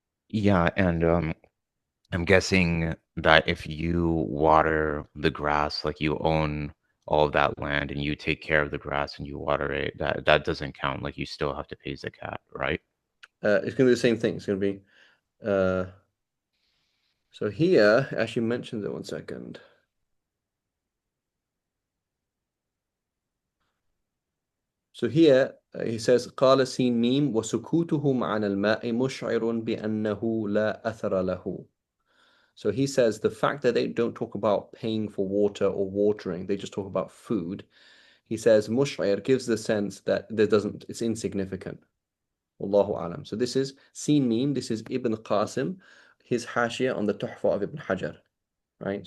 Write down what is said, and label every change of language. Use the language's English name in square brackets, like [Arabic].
[English] yeah, and I'm guessing that if you water the grass, like you own all of that land and you take care of the grass and you water it, that doesn't count. Like you still have to pay zakat, right? It's going to be the same thing. It's going to be, uh, so here, actually mentions it, one second. So here he says [Arabic] قال سين ميم وسكوتهم عن الماء مشعر بأنه لا أثر له. [English] So he says the fact that they don't talk about paying for water or watering, they just talk about food. He says mush'ir gives the sense that it's insignificant. Wallahu alam. So this is Sin Mim, this is Ibn Qasim, his hashia on the Tuhfa of Ibn Hajar. Right?